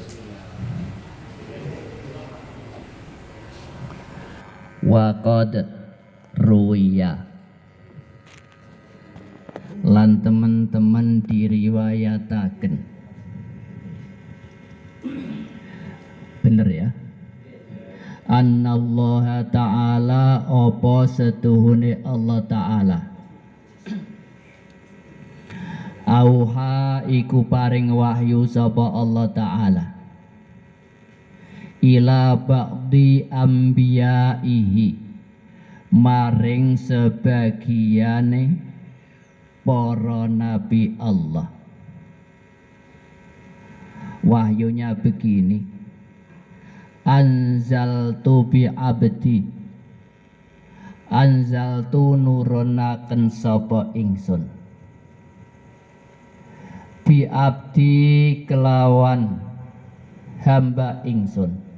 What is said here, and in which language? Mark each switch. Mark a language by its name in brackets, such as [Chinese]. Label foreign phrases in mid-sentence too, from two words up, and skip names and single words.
[Arabic] وقد روي, [Javanese] lan teman-teman diriwayataken, bener ya, [Arabic] أن الله تعالى, [Javanese] apa setuhune Allah ta'ala, auha iku paring wahyu sapa Allah ta'ala, [Arabic] إلى بعض أنبيائه, [Javanese] maring sebagiane para nabi Allah. [Indonesian] Wahyunya begini, [Arabic] أنزلت بعبدي, [Javanese] anzaltu nurunaken sapa ingsun, [Arabic] بعبدي [Javanese] kelawan hamba ingsun,